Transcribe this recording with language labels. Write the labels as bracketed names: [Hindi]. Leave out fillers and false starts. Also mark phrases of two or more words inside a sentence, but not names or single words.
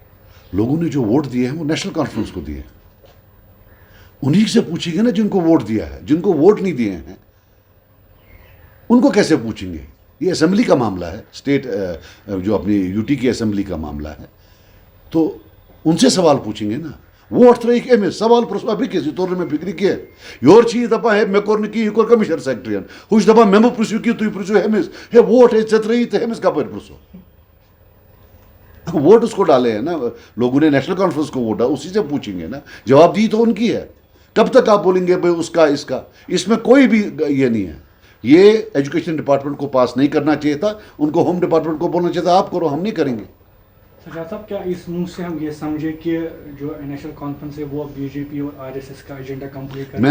[Urdu] لوگوں نے جو ووٹ دیے ہیں وہ نیشنل کانفرنس کو دیے ہیں. انہی سے پوچھیں گے نا جن کو ووٹ دیا ہے. جن کو ووٹ نہیں دیے ہیں ان کو کیسے پوچھیں گے؟ یہ اسمبلی کا معاملہ ہے، اسٹیٹ جو اپنی یو ٹی کی اسمبلی کا معاملہ ہے، تو ان سے سوال پوچھیں گے نا. [Kashmiri] ووٹ ترٲیِکھ أمِس سوال پرٛژھوا بیٚکِس یہِ توٚر نہٕ مےٚ فِکرِ کینٛہہ. یورٕ چھِ یہِ دَپان ہے مےٚ کوٚر نہٕ کِہیٖنۍ یہِ کوٚر کٔمِشنر سیکرٹرٛیَن، ہُہ چھُ دَپان مےٚ مہٕ پرٛژھِو کینٛہہ تُہۍ پرٛژھِو أمِس ہے ووٹ ہے ژےٚ ترٛٲیی تہٕ أمِس کَپٲرۍ پرٛژھو. [Urdu] ووٹ اس کو ڈالے ہیں نا لوگوں نے، نیشنل کانفرنس کو ووٹ ڈالا، اسی سے پوچھیں گے نا. جواب دی تو ان کی ہے. کب تک آپ بولیں گے بھائی اس کا اس کا؟ اس میں کوئی بھی یہ نہیں ہے. یہ [English] education department [Urdu] کو پاس نہیں کرنا چاہیے تھا، ان کو [English] home department [Urdu] کو بولنا چاہیے تھا آپ کرو، ہم نہیں کریں گے. سجاد صاحب کیا اس منہ سے ہم یہ سمجھے کہ جو نیشنل کانفرنس ہے وہ بی جے پی اور آر ایس ایس کا [English] agenda complete [Urdu] کر،